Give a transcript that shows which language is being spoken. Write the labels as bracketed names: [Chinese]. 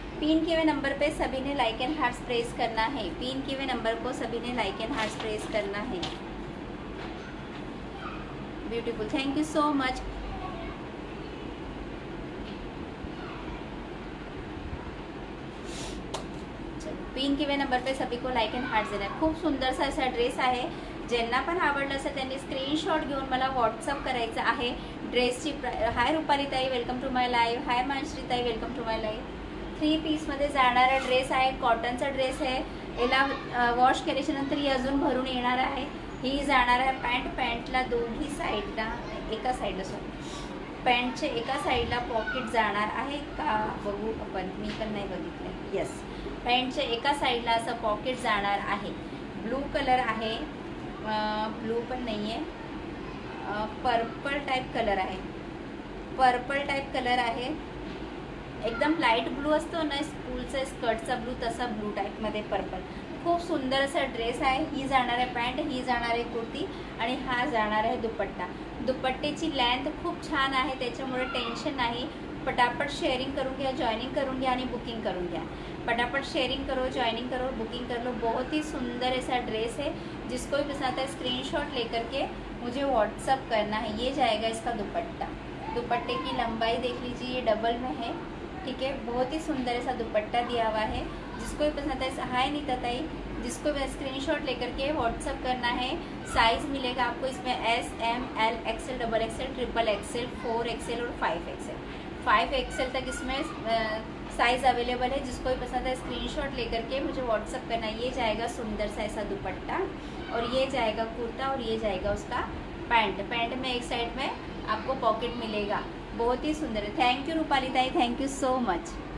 [Hindi] Pin किए हुए number पे सभी ने लाइक एंड हार्ट्स प्रेस करना है। पिन किए हुए नंबर को सभी ने लाइक एंड हार्ट्स प्रेस करना है। [English] Beautiful, thank you so much. [Hindi] Pin किए नंबर पे सभी को लाइक एंड हार्ट देना है। [Marathi] खूप सुंदरसा असा ड्रेस आहे। ज्यांना पण आवडला असेल त्यांनी स्क्रीनशॉट घेऊन मला व्हॉट्सअप करायचा आहे ड्रेसची। [English] Hi Rupali ताई, welcome to my live. [Marathi] हाय मानश्री ताई, [English] Welcome to my live. [Marathi] 3 पीसमध्ये जाणारा ड्रेस आहे, कॉटनचा ड्रेस आहे। याला वॉश केल्याच्या नंतर ही अजून भरून येणार आहे। ही जाणार आहे पॅन्ट, पॅन्टला दोन्ही साईडला, एका साईडला सॉरी, पॅन्टच्या एका साईडला पॉकेट जाणार आहे का बघू आपण, मी पण नाही बघितलं। यस, पॅन्टच्या एका साईडला असं पॉकेट जाणार आहे। ब्लू कलर आहे, ब्लू पण नाही आहे, पर्पल टाइप कलर आहे, पर्पल टाइप कलर आहे। एकदम लाईट ब्लू असतो ना स्कूलचा स्कर्टचा ब्लू, तसा ब्लू टाईपमध्ये पर्पल। खूप सुंदर असा ड्रेस आहे। ही जाणार आहे पॅन्ट, ही जाणार आहे कुर्ती आणि हा जाणार आहे दुपट्टा। दुपट्ट्याची लेंथ खूप छान आहे, त्याच्यामुळे टेन्शन नाही। पटापट शेयरिंग करून घ्या, जॉइनिंग करून घ्या आणि बुकिंग करून घ्या। [Hindi] फटाफट शेयरिंग करो, ज्वाइनिंग करो, बुकिंग कर लो। बहुत ही सुंदर ऐसा ड्रेस है, जिसको भी पसंद आता है स्क्रीनशॉट लेकर के मुझे व्हाट्सअप करना है। ये जाएगा इसका दुपट्टा। दुपट्टे की लंबाई देख लीजिए, ये डबल में है, ठीक है। बहुत ही सुंदर ऐसा दुपट्टा दिया हुआ है। जिसको भी पसंद है, [English] hi Neeta Tai, [Hindi] जिसको भी स्क्रीनशॉट लेकर के व्हाट्सअप करना है। साइज़ मिलेगा आपको इसमें S, M, L, XL, XXL, XXL, 4XL और 5XL। 5XL तक इसमें साइज़ अवेलेबल है। जिसको भी पसंद है स्क्रीनशॉट लेकर के मुझे व्हाट्सअप करना है। ये जाएगा सुंदर सा ऐसा दुपट्टा, और ये जाएगा कुर्ता, और ये जाएगा उसका पैंट। पैंट में एक साइड में आपको पॉकेट मिलेगा। बहुत ही सुंदर है। [English] Thank you Rupali Tai, thank you so much.